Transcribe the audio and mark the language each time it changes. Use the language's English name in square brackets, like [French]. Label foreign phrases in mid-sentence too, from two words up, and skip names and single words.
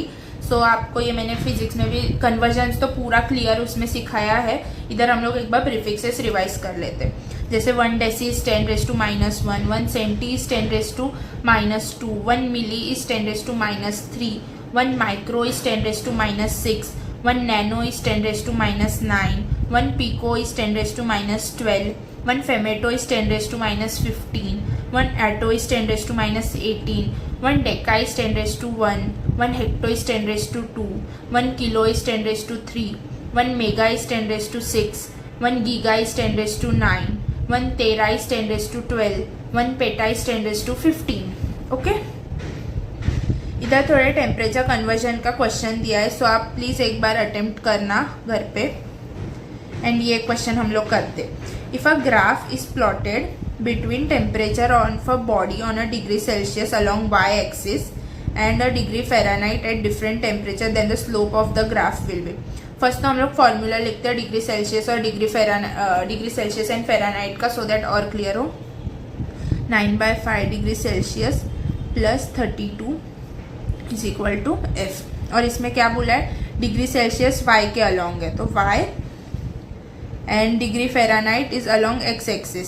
[Hindi] सो आपको ये मैंने फिजिक्स में भी कन्वर्जन्स तो पूरा क्लियर उसमें सिखाया है, इधर हम लोग एक बार [English] prefixes revise [Hindi] कर लेते हैं। [English] जैसे 1 deci is 10⁻⁻1, 1 centi is 10⁻², 1 milli is 10⁻3, 1 micro is 10⁻6, 1 nano is 10⁻9, 1 pico is 10⁻12, 1 femto is 10⁻15, 1 atto is 10⁻18, 1 deca is 10⁻1, 1 hecto is 10⁻2, 1 kilo is 10⁻3, 1 mega is 10⁻6, 1 giga is 10⁻9, 1 tera is 10⁻12, 1 peta is 10⁻15। [Hindi] ओके, इधर थोड़े [English] temperature conversion [Hindi] का क्वेश्चन दिया है, सो आप प्लीज़ एक बार अटेम्प्ट करना घर पे। [English] and [Hindi] ये क्वेश्चन हम लोग करते, [English] if a graph is plotted between temperature of a body on a degree Celsius along y axis and a degree Fahrenheit at different temperature, then the slope of the graph will be. [Hindi] फर्स्ट तो हम लोग फॉर्मूला लिखते हैं [English] degree Celsius [Hindi] और [English] degree Celsius and Fahrenheit [Hindi] का, [English] so that [Hindi] और क्लियर हो। [English] 9/5 degree Celsius plus 32 is equal to F, [Hindi] और इसमें क्या बोला है, [English] degree Celsius y [Hindi] के अलॉन्ग है, तो [English] y and degree Fahrenheit is along x axis.